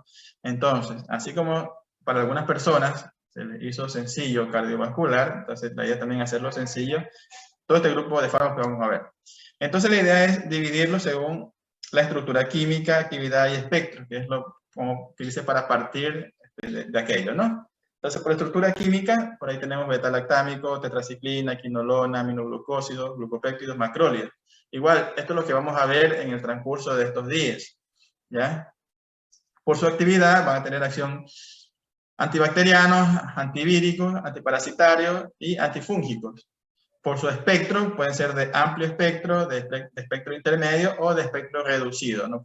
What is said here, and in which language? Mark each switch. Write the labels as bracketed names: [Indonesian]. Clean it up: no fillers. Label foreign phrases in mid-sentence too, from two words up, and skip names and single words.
[Spanish] Entonces, así como para algunas personas se les hizo sencillo cardiovascular, entonces la idea también es hacerlo sencillo todo este grupo de fármacos que vamos a ver. Entonces la idea es dividirlo según la estructura química, actividad y espectro, que es lo como que dice para partir de aquello, ¿no? Entonces, por estructura química, por ahí tenemos beta-lactámico, tetraciclina, quinolona, aminoglucósidos, glucopéptidos, macrólidos. Igual, esto es lo que vamos a ver en el transcurso de estos días, ¿ya? Por su actividad van a tener acción antibacterianos, antivíricos, antiparasitarios y antifúngicos. Por su espectro, pueden ser de amplio espectro, de espectro intermedio o de espectro reducido, ¿no?